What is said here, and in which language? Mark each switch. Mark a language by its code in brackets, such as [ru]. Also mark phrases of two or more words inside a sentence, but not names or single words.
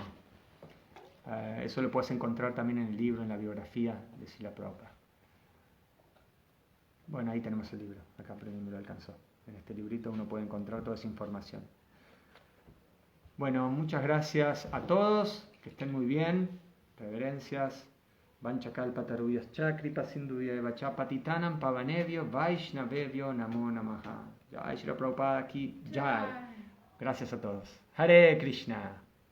[es] Eso lo puedes encontrar también en el libro, en la biografía de Srila Prabhupada. Bueno, ahí tenemos el libro. Acá Premi me lo alcanzó. En este librito uno puede encontrar toda esa información. Bueno, muchas gracias a todos. Que estén muy bien. Reverencias. [sa] Vanchakalpatarubhyas Kripa Sindhuvya Vachapatitanam Pavanevyo Vaishnavevyo Namo Namaha. [hi] Jai Srila Prabhupada ki Jai. [es] Gracias a todos. Hare Krishna.